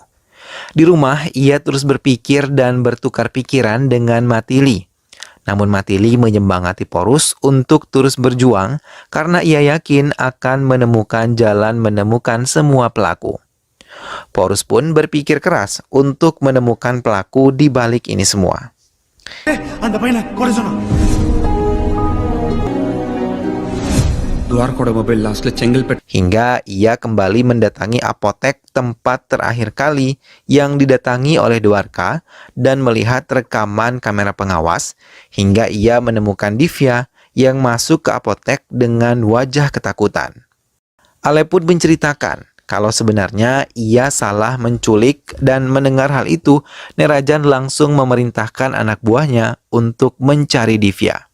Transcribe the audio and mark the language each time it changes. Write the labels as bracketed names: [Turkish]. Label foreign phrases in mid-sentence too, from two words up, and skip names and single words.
[Indonesian] Di rumah, ia terus berpikir dan bertukar pikiran dengan Matili. Namun Matili menyemangati Porus untuk terus berjuang karena ia yakin akan menemukan jalan menemukan semua pelaku. Porus pun berpikir keras untuk menemukan pelaku di balik ini semua. [Tamil] துவாரகோட [English] mobile lastla [Tamil] செங்கல்பட்டு [Indonesian] Hingga ia kembali mendatangi apotek tempat terakhir kali yang didatangi oleh Dewarka dan melihat rekaman kamera pengawas hingga ia menemukan Divya yang masuk ke apotek dengan wajah ketakutan. Ale pun menceritakan kalau sebenarnya ia salah menculik dan mendengar hal itu, Nerajan langsung memerintahkan anak buahnya untuk mencari Divya.